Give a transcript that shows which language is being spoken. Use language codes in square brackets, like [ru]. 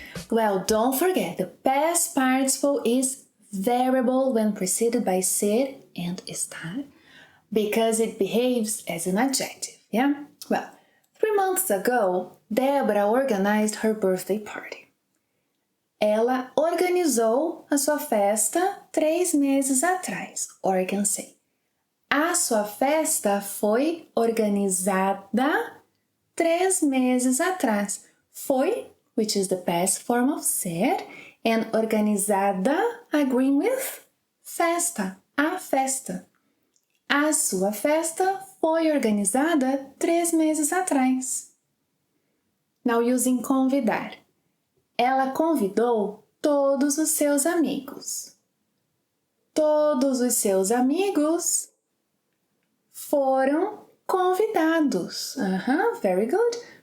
[en] Well, don't forget, the past participle is variable when preceded by ser and estar because it behaves as an adjective, yeah? Well, 3 months ago, Débora organized her birthday party. [pt] Ela organizou a sua festa 3 meses atrás, [en] or I can say, [pt] a sua festa foi organizada 3 meses atrás. [en] Foi, which is the past form of ser, and organizada agreeing with festa, a festa. [pt] A sua festa foi organizada 3 meses atrás. [en] Now using convidar. [pt] Ela convidou todos os seus amigos. Todos os seus amigos foram convidados. [en] Very good.